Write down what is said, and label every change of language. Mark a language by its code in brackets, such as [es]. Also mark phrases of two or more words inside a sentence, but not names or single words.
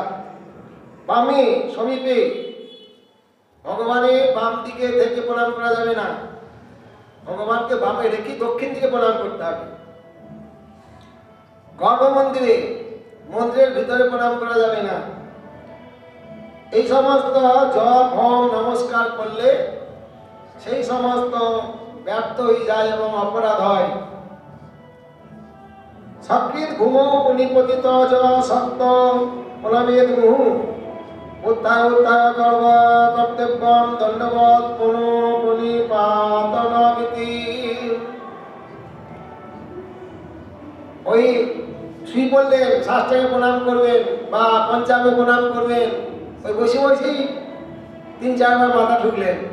[bn] বামে সমীপে, ভগবানের বাম দিকে থেকে প্রণাম করা যাবে না, ভগবানকে বামে রেখে দক্ষিণ দিকে প্রণাম করতে হবে। গর্ভ মন্দিরে, মন্দিরের ভিতরে প্রণাম করা যাবে না। এই সমস্ত জপ হোম নমস্কার করলে সেই সমস্ত ব্যর্থ হয়ে যায় এবং অপরাধ হয়। [sa] সকৃত ভূমো পুনিপতিত জ সপ্ত প্রণবেদ মুহু উত্থায় উত্থায় কর্ম কর্তব্যম দণ্ডবৎ পুনঃ পুনিপাতনমিতি। [bn] ওই শুই বললেন শাস্ত্রকে প্রণাম করবেন বা পঞ্চাঙ্গে প্রণাম করবেন, ওই বসে বসেই ৩-৪ বার মাথা ঠুকলেন।